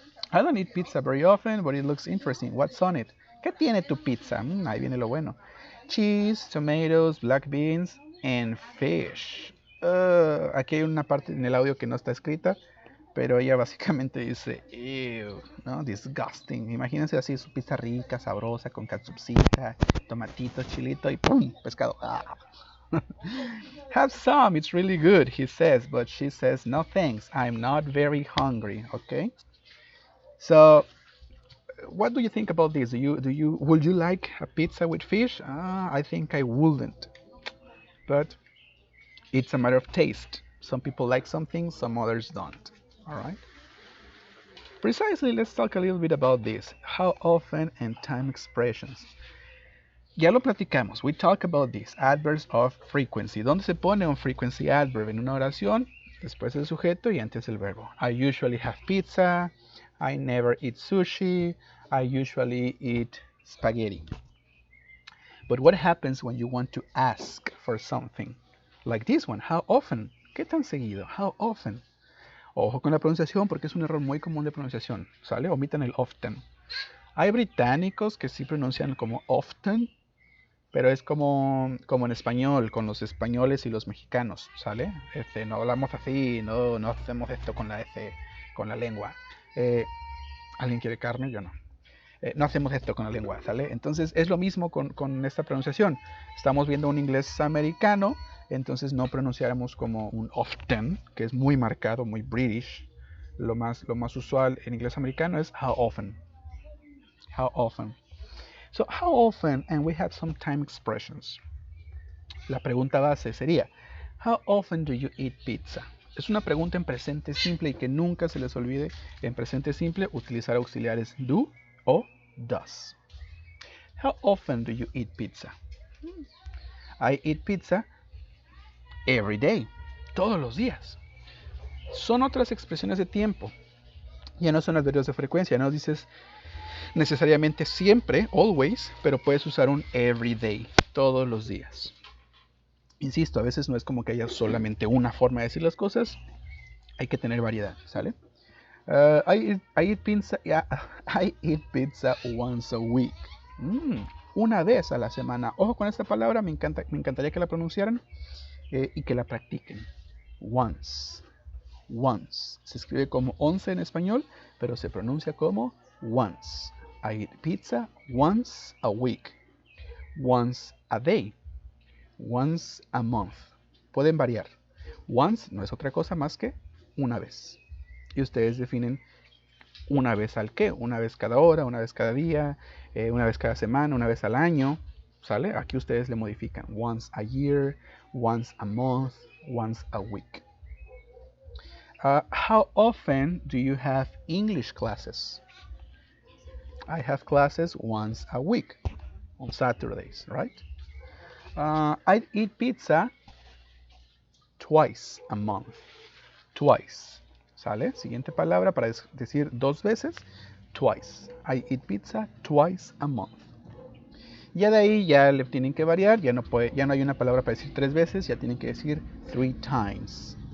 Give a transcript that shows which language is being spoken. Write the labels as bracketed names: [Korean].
[English] I don't eat pizza very often, but it looks interesting. What's on it? [Spanish] ¿Qué tiene tu pizza? Ahí viene lo bueno. [English] Cheese, tomatoes, black beans, and fish. [Spanish] Aquí hay una parte en el audio que no está escrita, pero ella básicamente dice, ew, ¿no? Disgusting. Imagínense así su pizza rica, sabrosa, con catsup,cita, tomatito, chilito y ¡pum! Pescado. Ah. [English] Have some, it's really good, he says, but she says, no thanks, I'm not very hungry, okay? So, what do you think about this? Would you like a pizza with fish? I think I wouldn't, but it's a matter of taste. Some people like something, some others don't, all right? Precisely, let's talk a little bit about this. How often and time expressions. [Spanish] Ya lo platicamos. [English] We talk about this. Adverbs of frequency. [Spanish] ¿Dónde se pone un frequency adverb? En una oración, después el sujeto y antes el verbo. [English] I usually have pizza. I never eat sushi. I usually eat spaghetti. But what happens when you want to ask for something? Like this one. How often? [Spanish] ¿Qué tan seguido? [English] How often? [Spanish] Ojo con la pronunciación porque es un error muy común de pronunciación. ¿Sale? Omitan el often. Hay británicos que sí pronuncian como often, pero es como en español, con los españoles y los mexicanos, ¿sale? No hablamos así, no hacemos esto con la S, con la lengua. ¿Alguien quiere carne? Yo no. No hacemos esto con la lengua, ¿sale? Entonces es lo mismo con esta pronunciación. Estamos viendo un inglés americano, entonces no pronunciáramos como un often, que es muy marcado, muy British. Lo más usual en inglés americano es how often. [English] How often. So, how often, and we have some time expressions. [Spanish] La pregunta base sería, [English] how often do you eat pizza? [Spanish] Es una pregunta en presente simple y que nunca se les olvide en presente simple utilizar auxiliares do o does. [English] How often do you eat pizza? I eat pizza every day. [Spanish] Todos los días. Son otras expresiones de tiempo. Ya no son adverbios de frecuencia, no dices necesariamente siempre, always, pero puedes usar un every day, todos los días. Insisto, a veces no es como que haya solamente una forma de decir las cosas, hay que tener variedad, ¿sale? [English] I eat pizza, yeah, I eat pizza once a week. [Spanish] Una vez a la semana. Ojo con esta palabra, me encantaría que la pronunciaran y que la practiquen. Once. Once. Se escribe como 11 en español, pero se pronuncia como once. [English] I eat pizza once a week. Once a day. Once a month. [Spanish] Pueden variar. Once no es otra cosa más que una vez. Y ustedes definen una vez al qué. Una vez cada hora, una vez cada día, una vez cada semana, una vez al año. ¿Sale? Aquí ustedes le modifican. [English] Once a year, once a month, once a week. How often do you have English classes? I have classes once a week, on Saturdays, right? I eat pizza twice a month. Twice. ¿Sale? [Spanish] Siguiente palabra para decir dos veces. [English] Twice. I eat pizza twice a month. [Spanish] Ya de ahí ya le tienen que variar. Ya no hay una palabra para decir tres veces. Ya tienen que decir 3 times.